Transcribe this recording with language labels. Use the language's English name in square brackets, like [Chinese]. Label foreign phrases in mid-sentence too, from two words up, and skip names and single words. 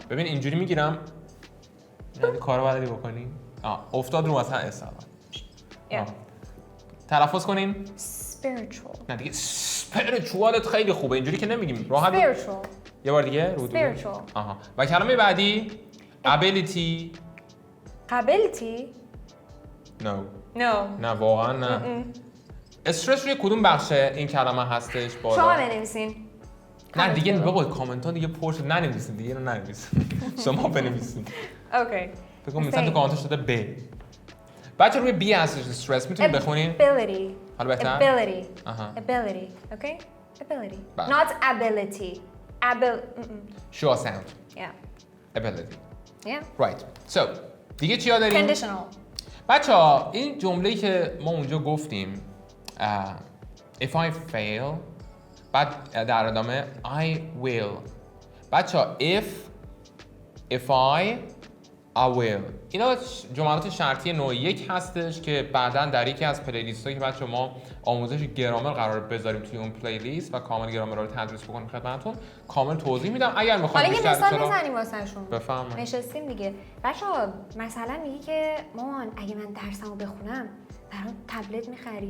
[Persian] ببین اینجوری میگیرم. یعنی کارو بلدی بکنی؟ افتاد رو مثلا اس اول. تلفظ کنین. [English] Spiritual. [Persian] نه دیگه spiritualت خیلی خوبه اینجوری که نمیگیم راحت. [English] Spiritual. [Persian] یه بار دیگه رو [English] spiritual. [Persian] آها. و کلمه بعدی ability. [English] ability No. no [Persian] نه واقعا نه. استرس روی کدوم بخش این کلمه هستش بالا؟ شما بنویسین. نه دیگه بابا کامنت ها دیگه پر شد، ننویسین دیگه، اینو ننویسین. شما بنویسین. اوکی. فکر کنم مثلا تو کامنتش شده ب. بچه روی بی هستش استرس، میتونید بخونین؟ [English] ability. [Persian] حالا بهتر؟ [English] ability. [Persian] آها. [English] ability. Okay? ability. [Persian] بله. [English] Not ability. Sure sound. Yeah. Ability. Yeah. Right. So [Persian] دیگه چیا داریم؟ [English] Conditional. [Persian] بچه ها این جمله‌ای که ما اونجا گفتیم [English] if I fail [Persian] بعد در ادامه [English] I will. [Persian] بچه ها [English] if I will. [Persian] اینا جملات شرطی نوع یک هستش که بعداً در یکی از پلیلیست هایی که بچه ما آموزش گرامر قرار بذاریم توی اون پلیلیست و کامل گرامر رو تدریس بکنیم خدمتتون کامل توضیح میدم. اگر میخواید حالا یه مثال بزنیم واسهشون. بفرمایید. نشستیم دیگه. بچه‌ها مثلا میگی که مامان اگه من درسمو بخونم برام تبلت می‌خری؟